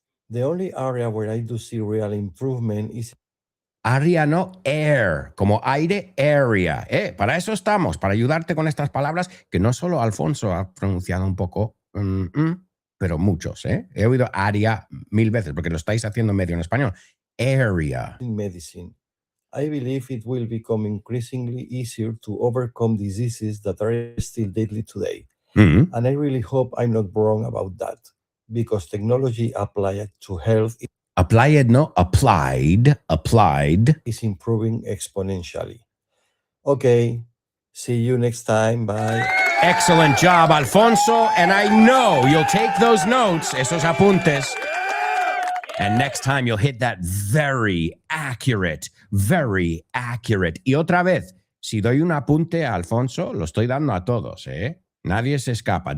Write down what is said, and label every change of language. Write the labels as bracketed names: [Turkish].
[English] The only area where I do see real improvement is Area, no air, [Spanish] como aire, [English] area. [Spanish] Para eso estamos, para ayudarte con estas palabras que no solo Alfonso ha pronunciado un poco, pero muchos. He oído área 1000 veces porque lo estáis haciendo medio en español. [English] Area. in medicine. I believe it will become increasingly easier to overcome diseases that are still deadly today. Mm-hmm. And I really hope I'm not wrong about that, because technology applied to health Applied, no, applied is improving exponentially. Okay, see you next time. Bye. Excellent job, Alfonso. And I know you'll take those notes, [Spanish] esos apuntes. [English] And next time you'll hit that very accurate. [Spanish] Y otra vez, si doy un apunte a Alfonso, lo estoy dando a todos, Nadie se escapa.